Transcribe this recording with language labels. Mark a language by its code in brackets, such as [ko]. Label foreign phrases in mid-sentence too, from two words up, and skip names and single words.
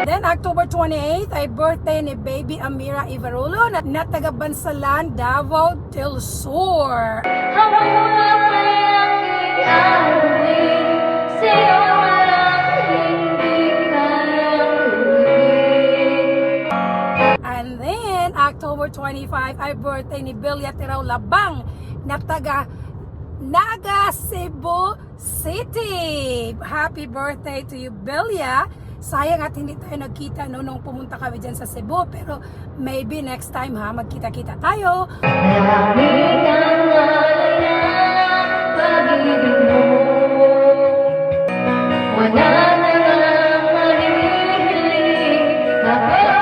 [tl] Then October 28 ay birthday ni baby Amira Ivarulo na taga Bansalan, Davao del Sur. Habang wala pa'y aking awin, sa'yo walang hindi kayang gawin. [en] And then [tl] October 25 ay birthday ni Belia Tirao Labang na taga Naga, Cebu City. [en] Happy birthday to you, Belia. [tl] Sayang at hindi tayo nagkita nung pumunta kami dyan sa Cebu, pero [en] maybe next time [tl] ha, magkita-kita tayo. Malamig ang alay ng pag-ibig mo. Wala na lang mahihiling ako.